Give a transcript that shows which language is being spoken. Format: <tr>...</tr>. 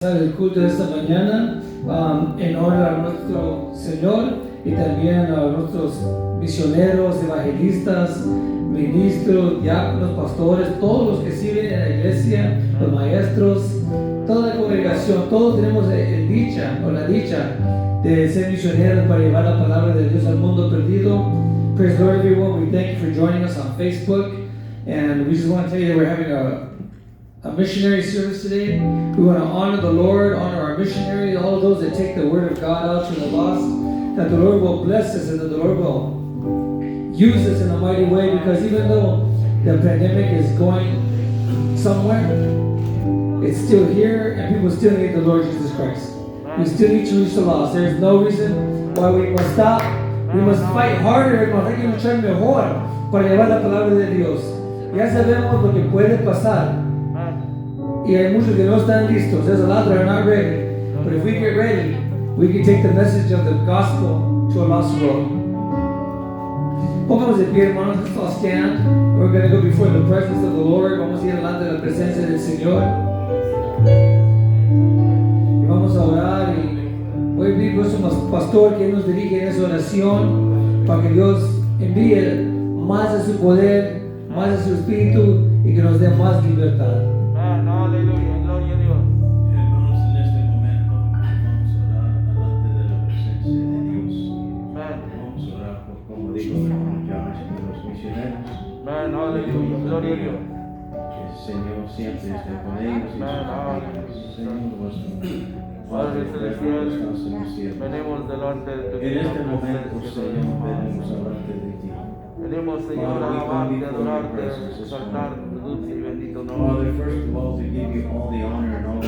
<es>El culto de esta mañana en honra a nuestro Señor y también a nuestros misioneros, evangelistas, ministros, diáconos, pastores, todos los que sirven en la iglesia, los maestros, toda la congregación. Todos tenemos la dicha de ser misioneros para llevar la palabra de Dios al mundo perdido.</es> <en>Praise the Lord, everyone. We thank you for joining us on Facebook, and we just want to tell you that we're having a missionary service today. We want to honor the Lord, honor our missionaries, all of those that take the word of God out to the lost, that the Lord will bless us and that the Lord will use us in a mighty way, because even though the pandemic is going somewhere, it's still here and people still need the Lord Jesus Christ. We still need to reach the lost. There's no reason why we must stop. We must fight harder,</en> <es>hay que luchar mejor para llevar la palabra de Dios. Ya sabemos lo que puede pasar. Y hay muchos que no están listos.</es> <en>There's a lot that are not ready. But if we get ready, we can take the message of the gospel to a lost world.</en> <es>Pongamos de pie, hermanos.</es> <en>Let's all stand. We're going to go before the presence of the Lord.</en> <es>Vamos a ir delante de la presencia del Señor. Y vamos a orar. Y voy a pedir a nuestro pastor que nos dirige en esa oración para que Dios envíe más de su poder, más de su espíritu y que nos dé más libertad. Aleluya, gloria a Dios. Hermanos, en este momento vamos a orar delante de la presencia de Dios. Vamos a orar por, como dijo el hermano Josh, por los misioneros. Aleluya, gloria a Dios. Que el Señor siempre esté con ellos y sus familias. Señor nuestro, Padre celestial, que estás en los cielos. venimos delante de tu En este momento, presencia. Señor, venimos a hablarte de ti. Venimos, Señor, a alabarte, a adorarte, a exaltar tu dulce y bendito nombre.</es> <en>Father, first of all, to give you all the honor and all the</en>